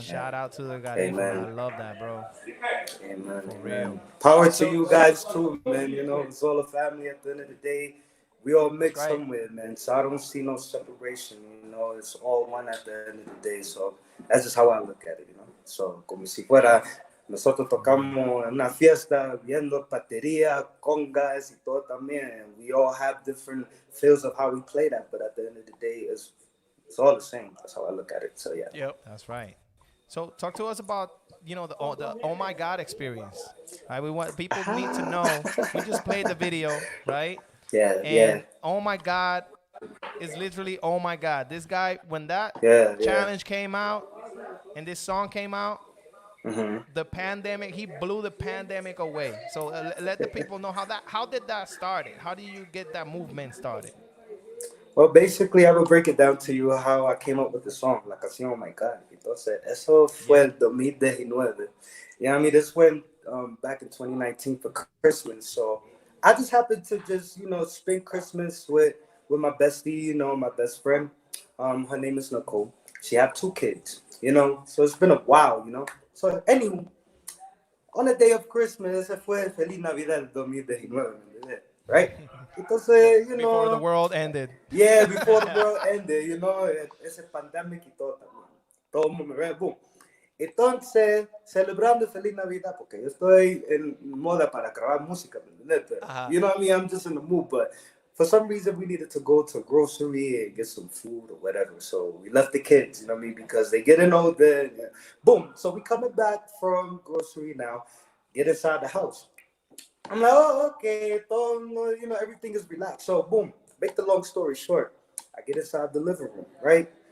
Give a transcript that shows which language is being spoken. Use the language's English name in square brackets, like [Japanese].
[English] Shout out to the Garifuna. I Amen. love that, bro. Amen. For real. Amen. Power to So you guys too, man. It's all a family at the end of the day. We all That's mix right. somewhere, man. So I don't see no separation. It's all one at the end of the day. So that's just how I look at it. [Spanish] So como si fuera nosotros tocamos en una fiesta viendo batería, congas y todo también. [English] We all have different feels of how we play that, but at the end of the day, it's all the same. That's how I look at it. So yeah. Yep. that's right. So talk to us about the oh my god experience. Right, we want people need to know. We just played the video, right? Yeah, yeah, And oh my god is literally oh my god. This guy, when that yeah, yeah. challenge came out and this song came out, the pandemic, he blew the pandemic away. So let the people know how did that started? How did you get that movement started? Well, basically, I will break it down to you how I came up with the song, [Spanish] la canción [English] Oh My God. [Spanish] Entonces, eso fue Yeah. el 2019. [English] Yeah, I mean, this went back in 2019 for Christmas. So I just happened to just, spend Christmas with my bestie, my best friend. Her name is Nicole. She have 2 kids, so it's been a while. So anyway, on the day of Christmas, [Spanish] ese fue Feliz Navidad del 2019, ¿me entiendes? [English] Right? [Spanish] Entonces, [English] Before the world ended. yeah, before the world ended, [Spanish] ese pandemic y todo también. Todo el mundo, [English] right? Boom. [Spanish] Entonces, celebrando Feliz Navidad, porque yo estoy en moda para grabar música, ¿me entiendes? Pero, Ajá. [English] you know what I mean? I'm just in the mood, but for some reason we needed to go to a grocery and get some food or whatever. So we left the kids, you know what I mean? Because they getting older. And, boom. So we coming back from grocery now, get inside the house. I'm like, oh, okay, everything is relaxed. So, boom, make the long story short, I get inside the living room, right?